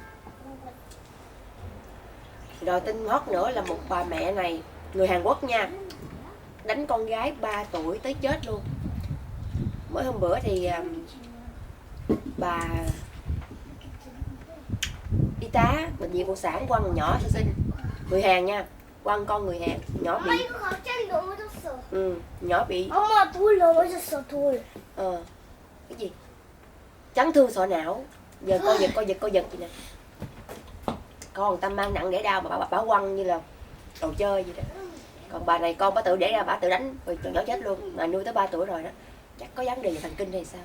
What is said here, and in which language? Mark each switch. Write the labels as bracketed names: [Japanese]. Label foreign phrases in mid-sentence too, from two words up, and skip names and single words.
[Vietnamese] Rồi tin hót nữa là một bà mẹ này, người Hàn Quốc nha, đánh con gái 3 tuổi tới chết luôn. Mới hôm bữa thì bà y tá bệnh viện phụ sản quăng nhỏ xinh xinh, người Hàn nha, quăng con người Hàn, nhỏ [Korean] 엄마 [Vietnamese] bị [Korean] 이거 갑자기 넘어졌어. [Vietnamese] nhỏ bị [Korean] 엄마 돌 넘어졌어 돌. [Vietnamese] cái gì chấn thương sọ não, giờ coi giật gì nè, con Tâm mang nặng để đau mà bà quăng như là đồ chơi vậy đó. Còn bà này con bà tự để ra bà tự đánh rồi cho nhỏ chết luôn, mà nuôi tới 3 tuổi rồi đó, chắc có vấn đề về thần kinh hay sao.